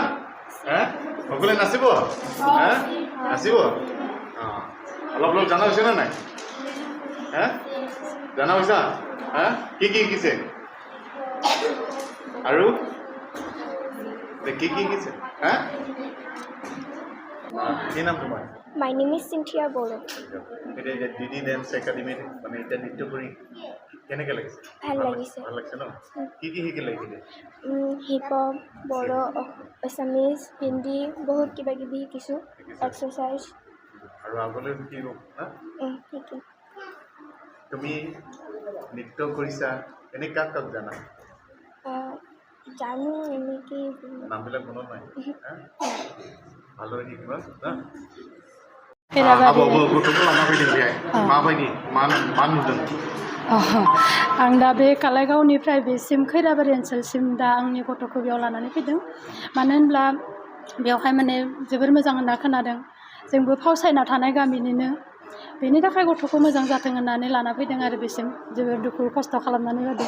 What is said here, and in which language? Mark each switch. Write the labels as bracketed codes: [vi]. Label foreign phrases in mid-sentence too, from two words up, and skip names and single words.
[as] সকলোৱে নাচিব? নাচিব? অলপ অলপ জানা হৈছে নে নাই? জানা হৈছা? কি শিকিছে? আৰু কি শিকিছে? কি নাম তোমাৰ? [en] My name is Cynthia Boro. [as] এতিয়া ডিডি ডান্স একাডেমিত মানে এতিয়া নৃত্য কৰি কেনেকৈ লাগিছে? ভাল লাগিছে। ভাল লাগিছে ন? কি শিকিলে এইখিনি? হিপ হপ, বড়ো, আছামিজ, হিন্দী বহুত কিবা কিবি শিকিছোঁ। এক্সাৰচাইজ আৰু আগলৈ শিকিব না? শিকিম। তুমি নৃত্য কৰিছা, এনেই কাক কাক জানা? জানো এনেকৈ নামবিলাক মনত নাই? ভালদৰে শিকিবা না? [brx] आं दा बे कालाइगावनिफ्राय बेसिम खैराबारि ओनसोलसिम दा आंनि गथ'खौ बेयाव लानानै फैदों। मानो होनब्ला बेवहाय माने जोबोर मोजां होनना खोनादों। जोंबो फावसायना थानाय गामिनिनो, बेनि थाखाय गथ'खौ मोजां जाथों होननानै लाना फैदों आरो बेसिम जोबोर दुखु खस्थ' खालामनानै होदों।